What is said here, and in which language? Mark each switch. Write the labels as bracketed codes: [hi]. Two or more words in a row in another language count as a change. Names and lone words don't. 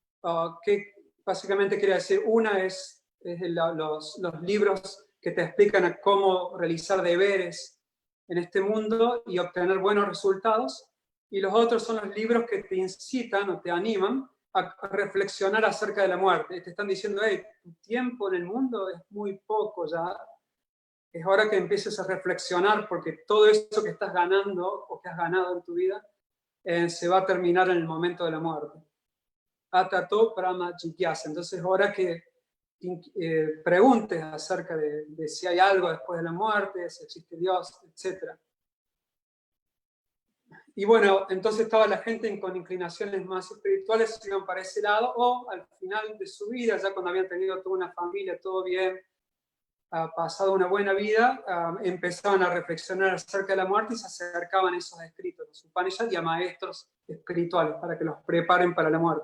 [es] ¿qué básicamente quiere decir? Una es los libros que te explican a cómo realizar deberes en este mundo y obtener buenos resultados, y los otros son los libros que te incitan o te animan a reflexionar acerca de la muerte. Te están diciendo, hey, tu tiempo en el mundo es muy poco ya, es hora que empieces a reflexionar porque todo eso que estás ganando o que has ganado en tu vida se va a terminar en el momento de la muerte. [sa] Atato prama jigyasa. [es] Entonces, ahora que preguntes acerca de si hay algo después de la muerte, si existe Dios, etc. Y bueno, entonces estaba la gente con inclinaciones más espirituales, iban para ese lado, o al final de su vida, ya cuando habían tenido toda una familia, todo bien, pasado una buena vida, empezaban a reflexionar acerca de la muerte y se acercaban a esos escritos, los Upanishads, y a maestros espirituales para que los preparen para la muerte.